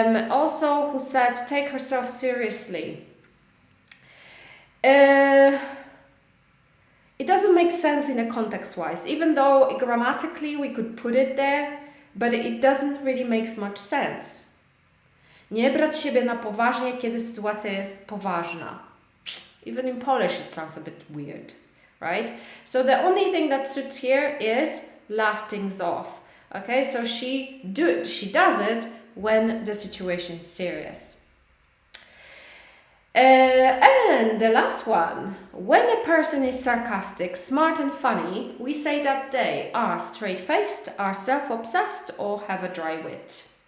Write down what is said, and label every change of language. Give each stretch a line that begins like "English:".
English: Also, who said take herself seriously? It doesn't make sense in a context-wise, even though grammatically we could put it there, but it doesn't really make much sense.
Polish: Nie brać siebie na poważnie, kiedy sytuacja jest poważna.
English: Even in Polish it sounds a bit weird, right? So the only thing that suits here is laugh things off. Okay, so she does it when the situation is serious. And the last one, when a person is sarcastic, smart and funny, we say that they are straight-faced, are self-obsessed, or have a dry wit.